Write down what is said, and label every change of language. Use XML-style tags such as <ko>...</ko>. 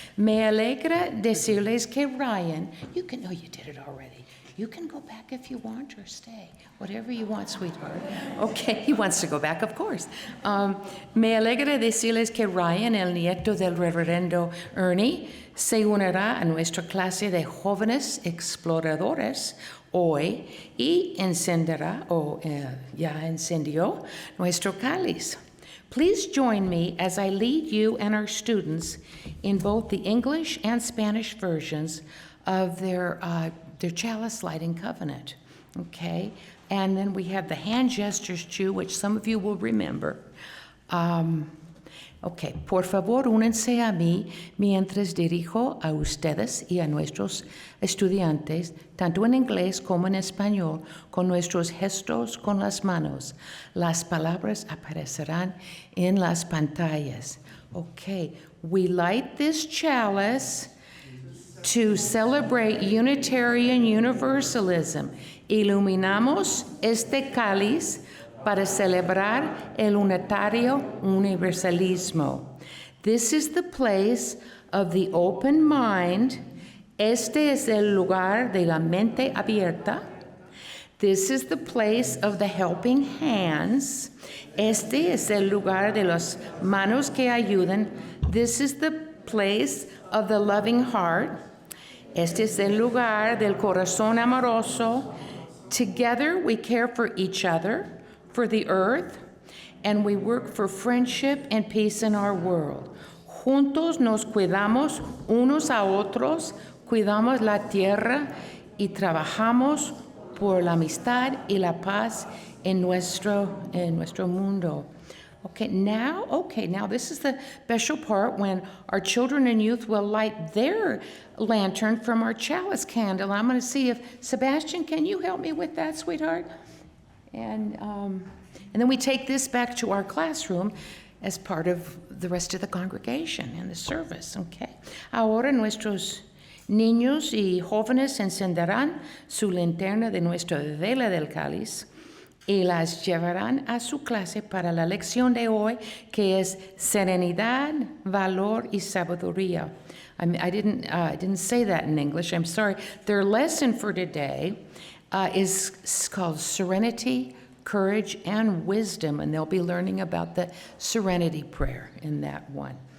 <es>Me alegra decirles que</es> <en>Ryan, you can, oh, you did it already. You can go back if you want or stay. Whatever you want, sweetheart. Okay, he wants to go back, of course.</en> <es>Me alegra decirles que Ryan, el nieto del reverendo Ernie, se unirá a nuestra clase de jóvenes exploradores hoy y encenderá, ya encendió, nuestro cáliz.</es> <en>Please join me as I lead you and our students in both the English and Spanish versions of their chalice lighting covenant, okay? And then we have the hand gestures too, which some of you will remember.</en> <es>Okay, por favor, únense a mí mientras dirijo a ustedes y a nuestros estudiantes, tanto en inglés como en español, con nuestros gestos con las manos. Las palabras aparecerán en las pantallas.</es> <en>Okay, we light this chalice to celebrate Unitarian Universalism.</en> <es>Iluminamos este cáliz para celebrar el unitario universalismo.</es> <en>This is the place of the open mind</en> <es>Este es el lugar de la mente abierta.</es> <en>This is the place of the helping hands.</en> <es>Este es el lugar de las manos que ayudan.</es> <en>This is the place of the loving heart.</en> <es>Este es el lugar del corazón amoroso.</es> <en>Together we care for each other, for the earth, and we work for friendship and peace in our world.</en> <es>Juntos nos cuidamos unos a otros, cuidamos la tierra y trabajamos por la amistad y la paz en nuestro mundo.</es> <en>Okay, now this is the special part when our children and youth will light their lantern from our chalice candle. I'm going to see if, Sebastian, can you help me with that, sweetheart? And then we take this back to our classroom as part of the rest of the congregation and the service, okay?</en> <es>Ahora nuestros niños y jóvenes encenderán su linterna de nuestra vela del cáliz y las llevarán a su clase para la lección de hoy, que es serenidad, valor y sabiduría.</es> <en>I didn't say that in English, I'm sorry. Their lesson for today is called Serenity, Courage, and Wisdom, and they'll be learning about the Serenity Prayer in that one.</en>